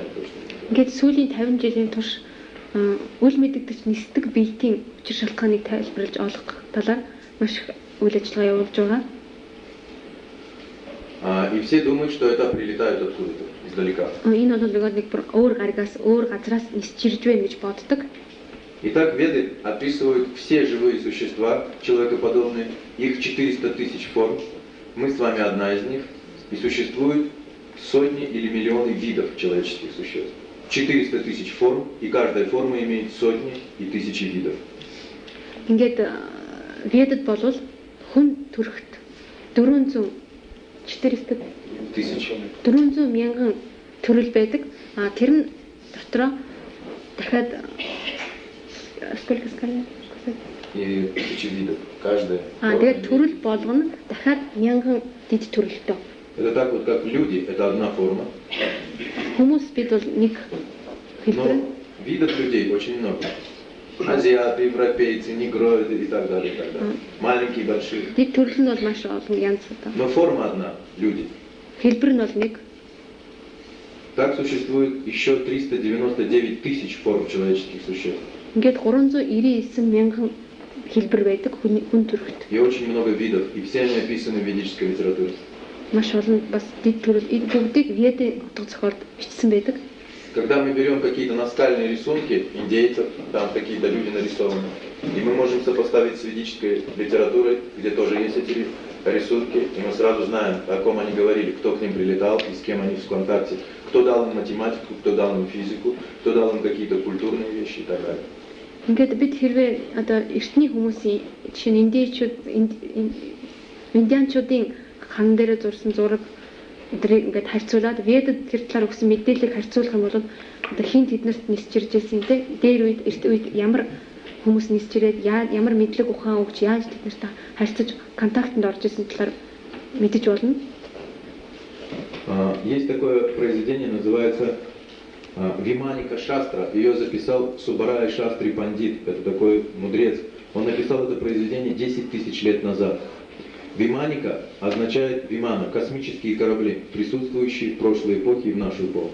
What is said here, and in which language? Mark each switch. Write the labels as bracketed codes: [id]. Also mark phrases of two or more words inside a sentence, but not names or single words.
[mn] Ингээд сүүлийн 50 жилийн турш үл мэдэгдэж нисдэг биетийн учир шалтгааныг тайлбарлаж олох талаар маш их үйл ажиллагаа явуулж байгаа. [ru] И все думают, что это прилетают откуда-то, издалека. [mn] Энэ бол нэг өөр гаригаас өөр газраас нисч ирж байна гэж боддог. [ru] Итак, Веды описывают все живые существа, человекоподобные, их 400 тысяч форм. Мы с вами одна из них. И существует сотни или миллионы видов человеческих существ. 400 тысяч форм, и каждая форма имеет сотни и тысячи видов. [mn] Ингээд Ведад бол хүн төрхт 400 мянган төрөл байдаг. Тэр нь дотроо дахиад [ru] сколько сказали? И тысячи видов, каждая. [mn] Тэгээд төрөл болгоно дахиад мянган дид төрөлтөө. [ru] Это так вот, как люди, это одна форма. [mn] Хүмүүс бид бол нэг хэлбэр. [ru] Но видов людей очень много. Азиаты, европейцы, негроиды и так далее, и так далее. Маленькие, большие. [mn] Дид төрөл нь бол маш олон янз одоо. [ru] Но форма одна, люди. [mn] Хэлбэр нь бол нэг. [ru] Так существует еще 399 тысяч форм человеческих существ. [mn] Ингээд 399 мянган хэлбэр байдаг хүн төрхт. [ru] И очень много видов, и все они описаны в ведической литературе. [mn] Маш олон бас дид төрөл бүгдийг Ведийн утга зохиолд бичсэн байдаг. [ru] Когда мы берем какие-то наскальные рисунки индейцев, там какие-то люди нарисованы, и мы можем сопоставить с ведической литературой, где тоже есть эти рисунки, и мы сразу знаем, о ком они говорили, кто к ним прилетал и с кем они в контакте, кто дал им математику, кто дал им физику, кто дал им какие-то культурные вещи и так далее. [mn] Ингээд бид хэрвээ одоо эртний хүмүүсийн жишээ нь индианчуудын хан дээр зурсан зураг өдрийг ингээд харьцуулаад Ведад тэр талаар өгсөн мэдээллийг харьцуулах юм бол одоо хин тэднэрт нисч ирж байсан те дээр үед эрт үед ямар хүмүүс нисч ирээд ямар мэдлэг ухаан өгч яаж тэднэрт харьцаж контактанд орж исэн талаар мэдэж болно. [ru] Есть такое произведение, называется Виманика Шастра. Ее записал Субарай Шастри Пандит. Это такой мудрец. Он написал это произведение 10 тысяч лет назад. Виманика означает вимана, космические корабли, присутствующие в прошлой эпохе и в нашу эпоху.